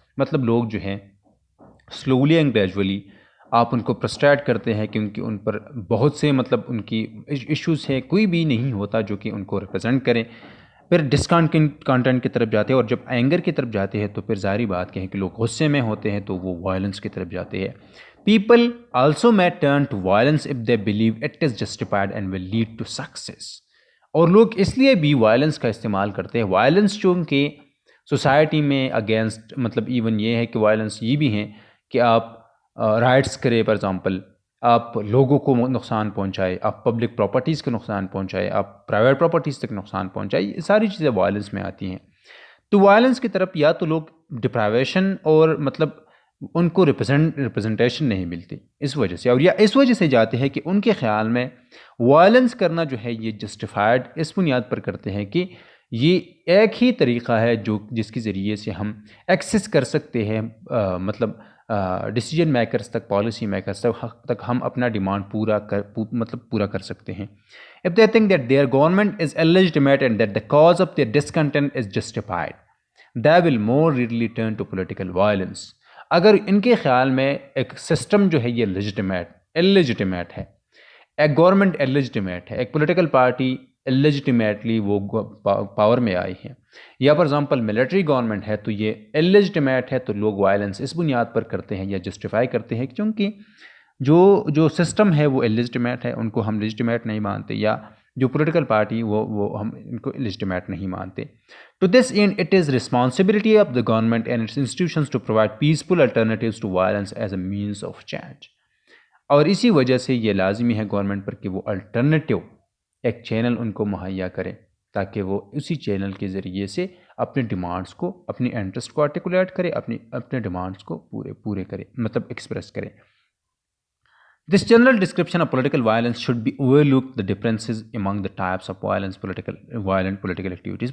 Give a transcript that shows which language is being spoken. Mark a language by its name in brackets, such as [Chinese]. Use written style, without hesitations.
[Urdu] مطلب لوگ جو ہیں سلولی اینڈ گریجولی آپ ان کو فرسٹریٹ کرتے ہیں کیونکہ ان پر بہت سے مطلب ان کی ایشوز ہیں، کوئی بھی نہیں ہوتا جو کہ ان کو ریپرزینٹ کریں. پھر ڈسکانٹینٹ کی طرف جاتے ہیں اور جب اینگر کی طرف جاتے ہیں تو پھر ظاہری بات کہ لوگ غصے میں ہوتے ہیں تو وہ وائلنس کی طرف جاتے ہیں. [English] People also may turn to violence if they believe it is justified and will lead to success. [Urdu] اور لوگ اس لیے بھی وائلنس کا استعمال کرتے ہیں. وائلنس چونکہ سوسائٹی میں اگینسٹ مطلب ایون یہ ہے کہ وائلنس یہ بھی ہیں کہ آپ رائٹس کرے، فار ایگزامپل آپ لوگوں کو نقصان پہنچائے، آپ پبلک پراپرٹیز کو نقصان پہنچائے، آپ پرائیویٹ پراپرٹیز تک نقصان پہنچائے، یہ ساری چیزیں وائلنس میں آتی ہیں. تو وائلنس کی طرف یا تو لوگ ڈپرائیویشن اور مطلب ان کو ریپرزنٹیشن نہیں ملتی اس وجہ سے، اور یا اس وجہ سے جاتے ہیں کہ ان کے خیال میں وائلنس کرنا جو ہے یہ جسٹیفائڈ اس بنیاد پر کرتے ہیں کہ یہ ایک ہی طریقہ ہے جس کے ذریعے سے ہم ایکسس کر سکتے ہیں مطلب ڈیسیجن میکرز تک، پالیسی میکرز تک ہم اپنا ڈیمانڈ پورا کر سکتے ہیں. [English] If they think that their government is illegitimate and that the cause of their discontent is justified, they will more readily turn to political violence. [Urdu] اگر ان کے خیال میں ایک سسٹم جو ہے یہ اللیجیٹیمیٹ ہے، ایک گورنمنٹ اللیجیٹیمیٹ ہے، ایک پولیٹیکل پارٹی اللیجیٹیمیٹلی وہ پاور میں آئی ہے، یا فار ایگزامپل ملٹری گورنمنٹ ہے تو یہ اللیجیٹیمیٹ ہے، تو لوگ وائلنس اس بنیاد پر کرتے ہیں یا جسٹیفائی کرتے ہیں کیونکہ جو سسٹم ہے وہ اللیجیٹیمیٹ ہے، ان کو ہم لیجیٹیمیٹ نہیں مانتے، یا جو پولیٹیکل پارٹی وہ ہم ان کو لیجیٹیمیٹ نہیں مانتے. [English] To this end, it is responsibility of the government and its institutions to provide peaceful alternatives to violence as a means of change. [Urdu] اور اسی وجہ سے یہ لازمی ہے گورنمنٹ پر کہ وہ الٹرنیٹیو ایک چینل ان کو مہیا کرے تاکہ وہ اسی چینل کے ذریعے سے اپنے ڈیمانڈس کو، اپنی انٹرسٹ کو آرٹیکولیٹ کرے، اپنے ڈیمانڈس کو پورے کرے، مطلب ایکسپریس کرے. [English] This general description of political violence should be overlooked the differences among the types of violent political activities.